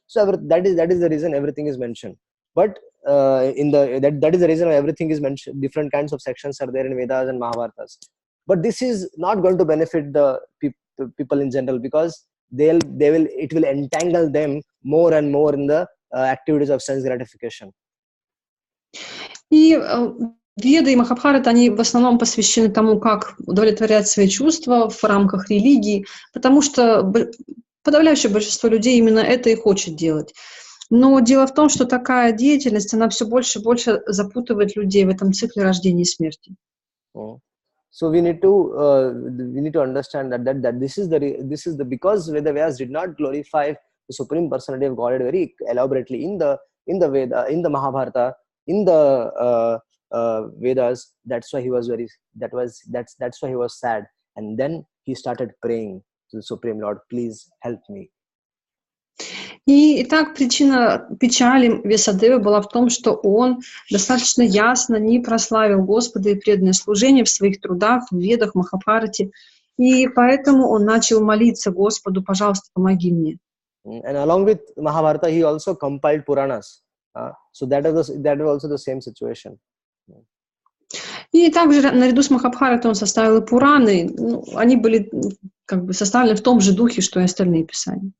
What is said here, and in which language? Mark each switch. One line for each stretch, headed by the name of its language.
English: So that is the reason everything is mentioned. But that is the reason why everything is mentioned. Different kinds of sections are there in Vedas and Mahabharatas. But this is not going to benefit the people in general, because it will entangle them more and more in the activities of sense gratification.
Russian: И Веды и Махабхараты, они в основном посвящены тому, как удовлетворять свои чувства в рамках религии, потому что подавляющее большинство людей именно это и хочет делать. Но дело в том, что такая деятельность, она все больше и больше запутывает людей в этом цикле рождения и смерти.
English: So we need to understand that this is the because Veda Vyas did not glorify the Supreme Personality of Godhead very elaborately in the Veda, in the Mahabharata, in the Vedas. That's why he was that's why he was sad, and then he started praying to the Supreme Lord, please help me.
Russian: Итак, причина печали Вьясадевы была в том, что он достаточно ясно не прославил Господа и преданное служение в своих трудах, в Ведах, Махабхарате, и поэтому он начал молиться Господу, пожалуйста, помоги мне.
English: And along with Mahabharata, he also compiled Puranas. So that was also the same situation.
Russian: И также наряду с Махабхаратой он составил и Пураны. Они были как бы составлены в том же духе, что и остальные писания.